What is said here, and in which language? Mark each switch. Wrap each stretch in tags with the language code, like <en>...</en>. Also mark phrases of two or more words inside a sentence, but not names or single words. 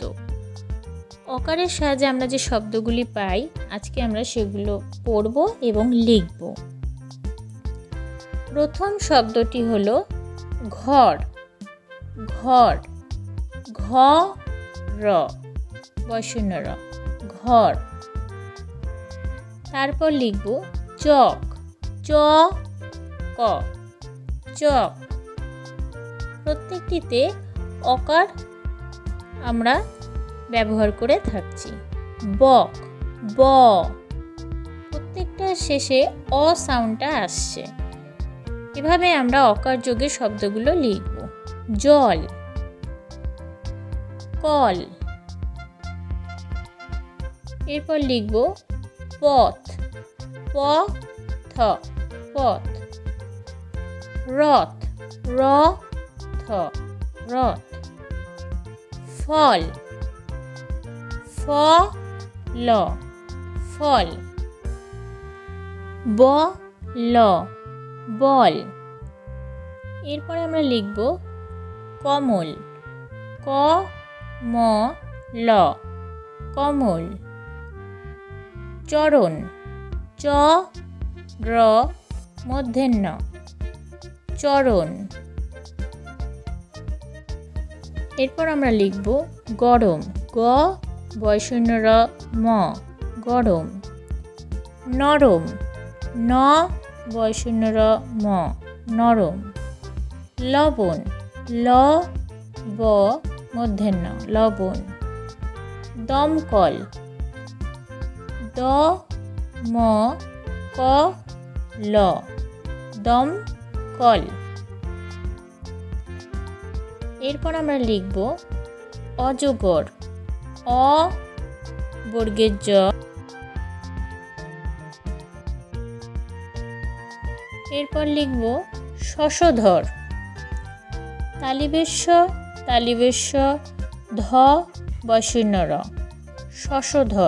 <bn>অকারের সাহায্যে আমরা যে শব্দগুলি পাই, আজকে আমরা সেগুলো পড়ব এবং লিখব। প্রথম শব্দটি হলো ঘর। ঘর, ঘ র বয়শূন্য র, ঘর। তারপর লিখব চক, চ ক, চক। প্রত্যেকটিতে অকার আমরা ব্যবহার করে থাকছি। বক, ব, প্রত্যেকটার শেষে অ সাউন্ডটা আসছে। এভাবে আমরা অকার যোগে শব্দগুলো লিখব। জল, কল। এরপর লিখব পথ, প থ, পথ। রথ, র থ, রথ। ফল, ফ ল, ফল। ব ল, বল। এরপরে আমরা লিখব কমল, ক ম ল, কমল। চরণ, চ র মূর্ধন্য, চরণ। এরপর আমরা লিখব গরম, গ বয়শূন্য র ম, গরম। নরম, ন বয়শূন্য র ম, নরম। লবণ, ল ব মূর্ধন্য, লবণ। দমকল, দ ম ক ল, দমকল। এরপর আমরা লিখব অজগর, অ বর্গের জ। এরপর লিখব শশধর, তালিবেশ্য তালিবেশ্য ধ বয়শূন্য র, শশধর।</bn>